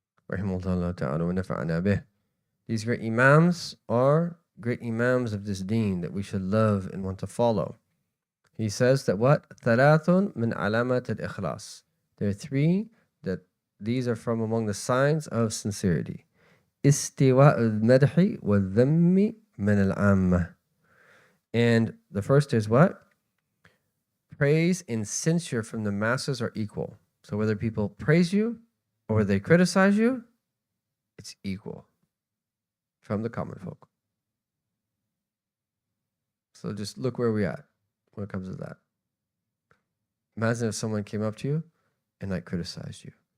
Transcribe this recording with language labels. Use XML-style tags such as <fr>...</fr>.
<ar>Rahimahullah ta'ala wa nafa'ana bih.</ar> <en>These great imams are great imams of this deen that we should love and want to follow. He says that what?</en> <ar>ثلاث من علامات الإخلاص.</ar> <en>There are 3 that these are from among the signs of sincerity.</en> <ar>استواء المدح والذم من العامة.</ar> <en>And the first is what? Praise and censure from the masses are equal. So whether people praise you or whether they criticize you, it's equal from the common folk. So just look where we're at when it comes to that. Imagine if someone came up to you and like criticized you.</en>